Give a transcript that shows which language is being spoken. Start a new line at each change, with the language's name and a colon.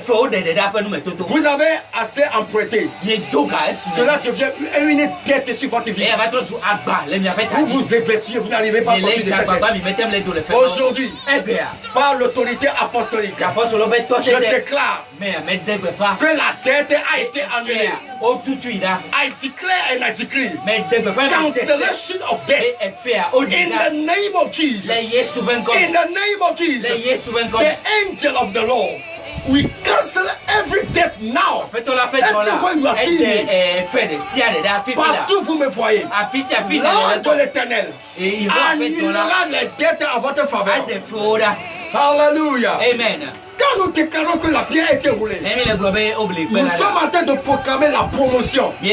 French: Vous avez assez emprunté. Cela devient une dette sur votre vie. Vous vous évertuez, vous n'arrivez pas à sortir de cette dette. Aujourd'hui, par l'autorité apostolique, je déclare que la dette a été annulée.
English: I declare and I decree cancellation of debt in the name of Jesus. In the name of Jesus, the angel of the Lord, we cancel every debt now. Everywhere you are seeing me,
French: partout vous me voyez, l'ange de l'Éternel annulera les dettes à votre faveur. Hallelujah. Amen. Quand nous déclarons que la pierre a été roulée, nous sommes en train de proclamer la promotion.